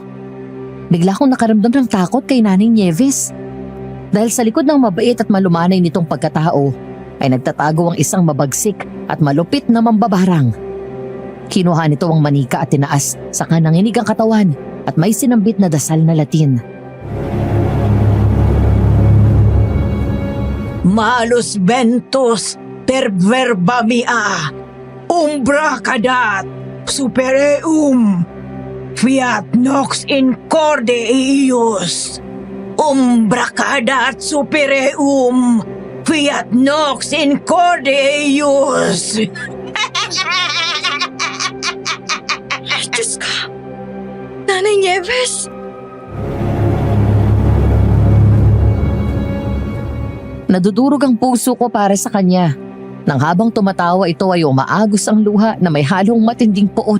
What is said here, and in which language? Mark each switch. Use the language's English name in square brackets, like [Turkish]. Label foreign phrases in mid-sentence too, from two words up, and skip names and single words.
[Filipino] Bigla akong nakaramdam ng takot kay Nanay Nieves. Dahil sa likod ng mabait at malumanay nitong pagkatao, ay nagtatago ang isang mabagsik at malupit na mambabarang. Kinuha nito ang manika at tinaas sa kananginig ang katawan at may sinambit na dasal na Latin. [Latin] Malus ventus per verba mea, umbra cadat, supereum, fiat nox in corde eius. Umbra cadat supereum, fiat nox in corde eius. [Filipino] Diyos ka! Nanay Nieves! Nadudurog ang puso ko para sa kanya. Nang habang tumatawa ito ay umaagos ang luha na may halong matinding puot.